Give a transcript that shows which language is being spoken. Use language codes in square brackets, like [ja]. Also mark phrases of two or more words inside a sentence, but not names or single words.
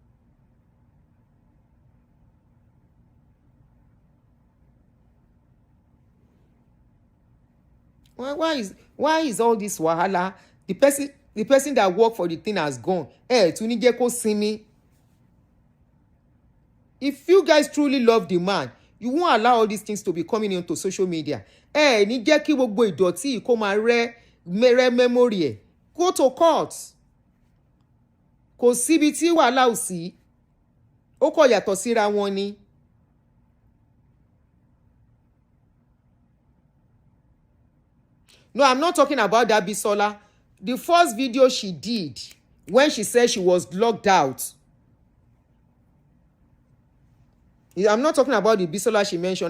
[en] Why is all this Wahala? The person that worked for the thing has gone. Tunijeko Simi. If you guys truly love the man, you won't allow all these things to be coming into social media. [yo] Ní jẹ́ kí gbogbo ìdọ̀tí kó máa rẹ́ memory ẹ̀. [en] Go to court. [yo] Kò síbi tí wàhálà ò sí. Ó kọ̀ yàtọ̀ síra wọn ni. [en] No, I'm not talking about that Bisola. The first video she did, when she said she was locked out. I'm not talking about the Bisola she mentioned.